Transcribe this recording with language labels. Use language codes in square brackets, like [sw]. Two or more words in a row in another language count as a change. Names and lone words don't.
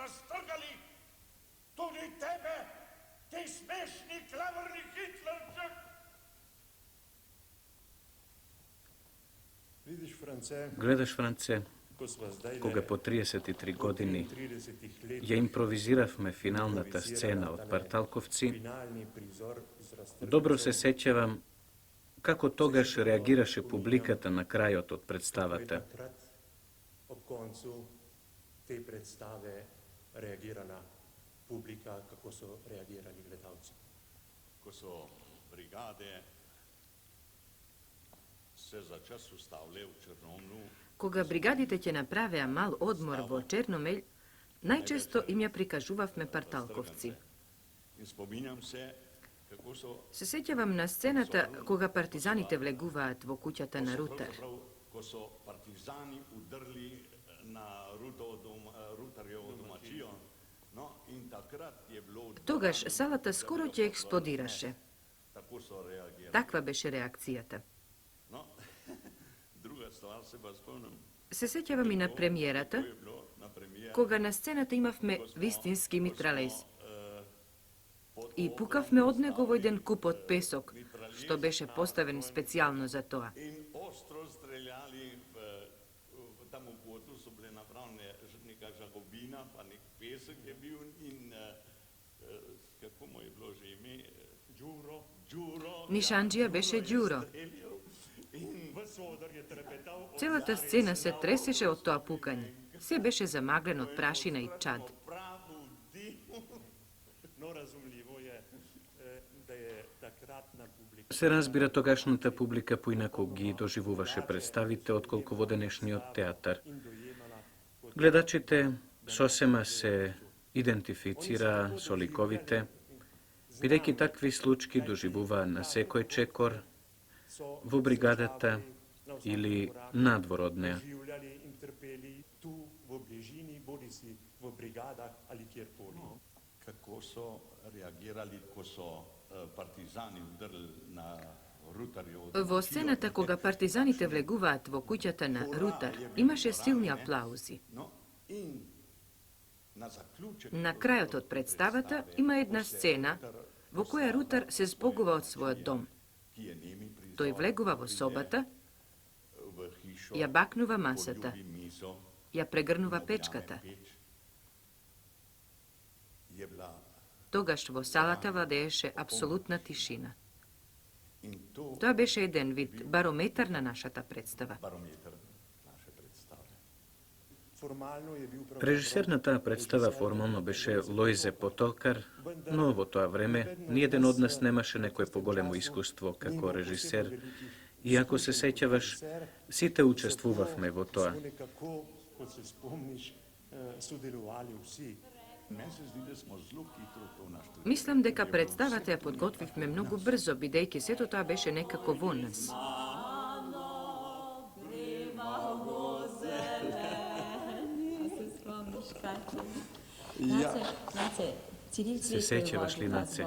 [mk] Гледаш, Франце, кога по 33 години ја импровизиравме финалната сцена од Парталковци, добро се сеќавам како тогаш реагираше публиката на крајот од представата. [sl] Ob koncu te predstave reagirala publika, kako so reagirali gledalci. Ko so brigade se za čas ustavile v Črnomlju, [mk] Кога бригадите ќе направеа мал одмор во Черномелј, најчесто им ја прикажувавме Парталковци. [sl] in spominjam se, kako so [mk] Се сеќавам на сцената кога партизаните влегуваат во куќата на Рутар. [sl] ko so partizani udrli na Rutarjevo domačijo, no, in takrat je bilo... [mk] Тогаш салата скоро ќе експлодираше. [sl] Tako so reagirali. [mk] Таква беше реакцијата. [sl] No, druga stvar se pa spomnim, [mk] Се сеќавам и на премиерата, [sl] je bilo na premijer, [mk] кога на сцената имавме вистински митралез. И пукавме од него во еден куп од песок, што беше поставен специјално за тоа. [sl] in ostro streljali tam v kotu so bile napravljene neka žagobina, pa nek pesek je bil in kako mu je bilo že ime? Đuro. [mk] Нишанџија беше Ѓуро. Целата сцена се тресеше од тоа пукање. Се беше замаглен од прашина и чад. [sl] No, razumljivo je, da je takratna publika [mk] Се разбира, тогашната публика поинаку ги доживуваше представите отколку во денешниот театар. Гледачите сосема се идентифицираа со ликовите, бидејќи такви случаи доживуваа на секој чекор, во бригадата или надвор од неа. [sl] življali in trpeli tu v bližini, bodisi v brigadah ali kjerkoli. Kako so reagirali, ko so partizani udrli na Rutarjevo [mk] Во сцената кога партизаните влегуваат во куќата на Рутар, имаше силни аплаузи. [sl] No, in na zaključek [mk] На крајот од представата има една сцена во која Рутар се збогува од својот дом. [sl] ki je nemi prizor, [mk] Тој влегува во собата, [sl] v hišo, [mk] ја бакнува масата, [sl] poljubi mizo, [mk] ја прегрнува печката. [sl] peč, je bila [mk] Тогаш во салата владееше апсолутна тишина. [sl] in to [mk] Тоа беше еден вид барометар на нашата представа. [sl] barometar naše predstave. Formalno je bil [mk] Режисер на таа представа формално беше Лојзе Потокар, но во тоа време ниеден од нас немаше некое поголемо искуство како режисер. И ако се сеќаваш, сите учествувавме во тоа. [sl] nekako, kot se spomniš, sodelovali vsi. Meni se zdi, da smo zelo hitro to našli. [mk] Мислам дека представата ја подготвивме многу брзо, бидејќи сето тоа беше некако во нас. Се сеќаваш ли, Наце?